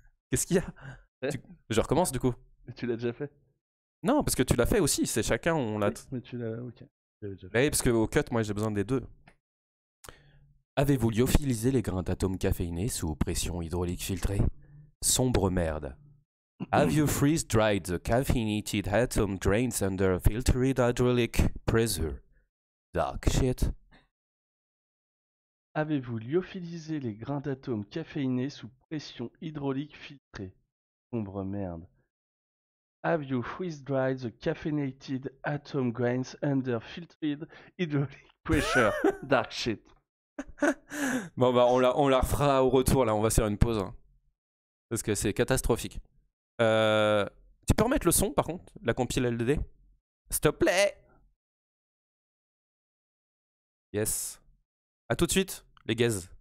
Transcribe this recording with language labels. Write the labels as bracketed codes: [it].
[fr] Qu'est-ce qu'il y a? Je recommence du coup. Mais tu l'as déjà fait? Non, parce que tu l'as fait aussi, c'est chacun, on l'a... Oui, mais tu l'as... Ok. J'avais déjà fait. Oui, parce qu'au cut, moi j'ai besoin des deux. Avez-vous lyophilisé les grains d'atomes caféinés sous pression hydraulique filtrée? Sombre merde. [en] Have you freeze-dried the caffeinated atom grains under filtered hydraulic pressure? Dark shit. [fr] Avez-vous lyophilisé les grains d'atomes caféinés sous pression hydraulique filtrée? Sombre merde. [en] Have you freeze-dried the caffeinated atom grains under filtered hydraulic pressure? Dark shit. [fr] Bon bah on la refera au retour là, on va faire une pause. Hein. Parce que c'est catastrophique. Tu peux remettre le son par contre, la compile LDD? S'il te plaît. Yes. A tout de suite, les gaz.